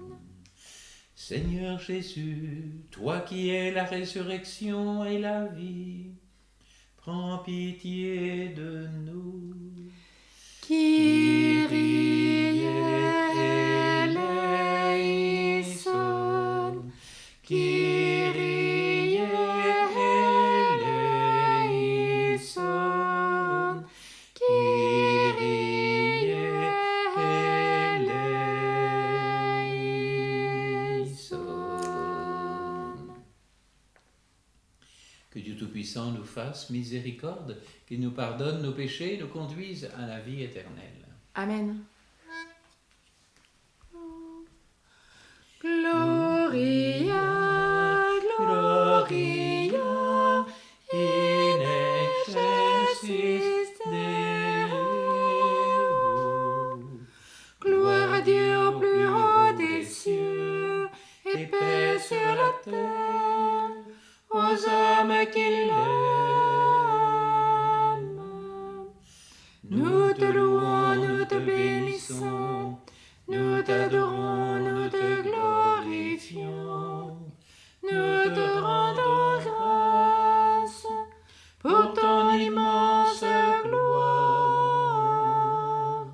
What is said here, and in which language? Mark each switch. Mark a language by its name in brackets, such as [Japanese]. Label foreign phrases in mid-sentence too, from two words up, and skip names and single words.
[French] Seigneur Jésus, toi qui es la résurrection et la vie, prends pitié de nous. [Greek] Kyrie eleison, Kyrie eleison, Kyrie eleison. [French] Que Dieu Tout-Puissant nous fasse miséricorde, qu'il nous pardonne nos péchés et nous conduise à la vie éternelle. Amen. [Latin] Gloria, Gloria, in excelsis Deo. [French] Gloire à Dieu au plus haut des cieux, et paix sur la terre, aux hommes qu'il aime. Nous te louons, nous te bénissons, nous t'adorons, nous te glorifions, nous te rendons grâce pour ton immense gloire.